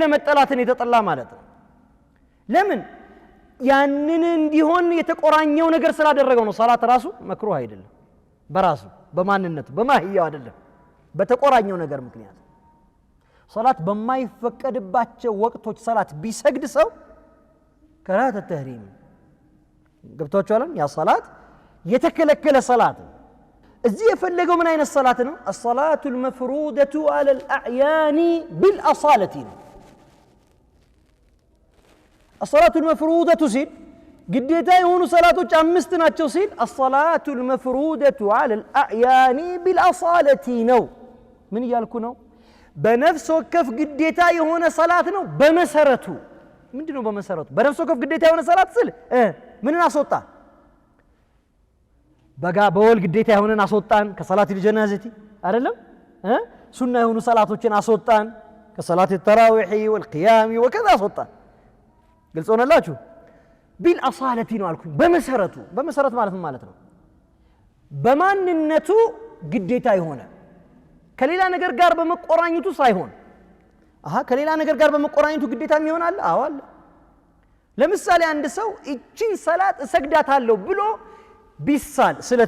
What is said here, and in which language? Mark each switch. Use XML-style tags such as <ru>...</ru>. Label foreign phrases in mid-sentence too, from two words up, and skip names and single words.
<am>መጠላትን የተጠላ ማለት ነው ለምን ያንን እንዲሆን የተቆራኘው ነገር ስላደረገው ነው ሰላት ራሱ መክሩህ አይደለም በራሱ በማንነቱ በማህያው አይደለም በተቆራኘው ነገር ምክንያት ሰላት በማይፈቀድባቸው ወቅቶች ሰላት ቢሰግድ ሰው</am> <ar>كراهة تحريم</ar> <am>ገብቷችኋል ያ ሰላት የተከለከለ ሰላት እዚህ የፈለገው ምን አይነት ሰላት ነው</am> <ar>الصلاه المفروضه على الاعيان بالاصاله الصلاه المفروضه</ar> <am>ሲል ግዴታ የሆኑ ሰላቶች አምስት ናቸው ሲል</am> <ar>الصلاه المفروضه على الاعيان بالاصاله</ar> <am>ነው ምን ይያልኩ ነው በነፍስ ወከፍ ግዴታ የሆነ ሰላት ነው በመሰረቱ ምንድነው በመሰረቱ በነፍስ ወከፍ ግዴታ የሆነ ሰላት ስል ምንን አስወጣ በወል ግዴታ የሆነን አስወጣን ከሰላት الجنازه አይደለም ሱና የሆኑ ሰላቶችን አስወጣን ከሰላት</am> <ar>التراويح والقيام وكذا</ar> <am>አስወጣን ግልጽ ሆነላችሁ بالأصالة ነው አልኩኝ በመሰረት ማለት ነው በማንነቱ ግዴታ የሆነ ከሌላ ነገር ጋር በመቆራኘቱ ሳይሆን ከሌላ ነገር ጋር በመቆራኘቱ ግዴታ ይሆናል አዋል ለምሳሌ አንድ ሰው እቺን ሰላት እሰግዳታለሁ ብሎ ቢሳል ስለት</am>